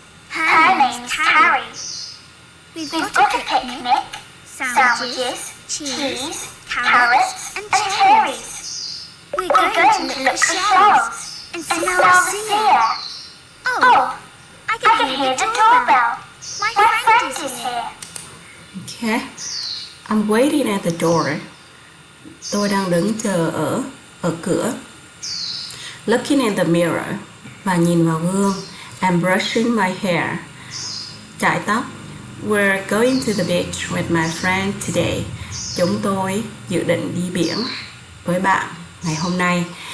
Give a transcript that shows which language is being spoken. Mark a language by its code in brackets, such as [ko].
[en] Her name's Carrie. We've got a picnic, sandwiches, cheese, carrots and cherries. We're going to look for shells and smell the sea. Oh, I can hear the doorbell. My friend is here. Okay, I'm waiting at the door. [vi] Tôi đang đứng chờ ở cửa. [en] Looking in the mirror, [vi] và nhìn vào gương. [en] I'm brushing my hair, [vi] chải tóc. [en] We're going to the beach with my friend today. [vi] Chúng tôi dự định đi biển với bạn ngày hôm nay.